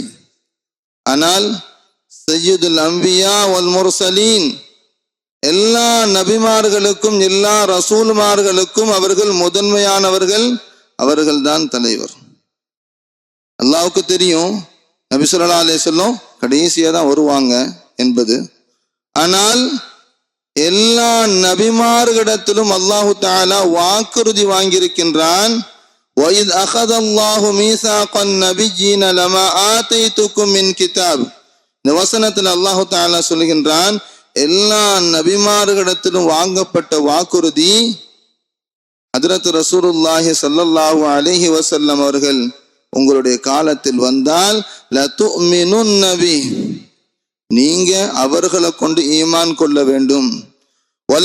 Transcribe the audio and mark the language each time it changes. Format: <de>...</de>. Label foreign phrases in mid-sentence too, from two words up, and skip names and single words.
<ta>ஆனால்</ta> <ar>سيد الأنبياء والمرسلين,</ar> <ta>எல்லா நபிமார்களுக்கும் எல்லா ரசூல்மார்களுக்கும் அவர்கள் முதன்மையானவர்கள், அவர்கள்தான் தலைவர். அல்லாஹ்வுக்கு தெரியும் நபி</ta> <ar>صلى الله عليه وسلم</ar> <ta>கடைசியா தான் வருவாங்க என்பது. ஆனால் எல்லா நபிமார்களிடத்திலும்</ta> <ar>الله تعالى</ar> <ta>வாக்குறுதி வாங்கியிருக்கின்றான்.</ta> <ar>وَإِذْ أَخَذَ اللَّهُ مِيثَاقَ النَّبِيِّينَ لَمَا آتَيْتُكُم مِّن كِتَابٍ.</ar> <ta>இந்த வசனத்தில்</ta> <ar>الله تعالى</ar> <ta>சொல்கின்றான், எல்லா நபிமார்களிடத்திலும் வாங்கப்பட்ட வாக்குறுதி ஹஜ்ரத்</ta> <ar>رسول الله صلى الله عليه وسلم</ar> <ta>அவர்கள் உங்களுடைய காலத்தில் வந்தால்</ta> <ar>لتؤمنن النبي,</ar> <ta>நீங்க அவர்களை கொண்டு ஈமான் கொள்ள வேண்டும்.</ta>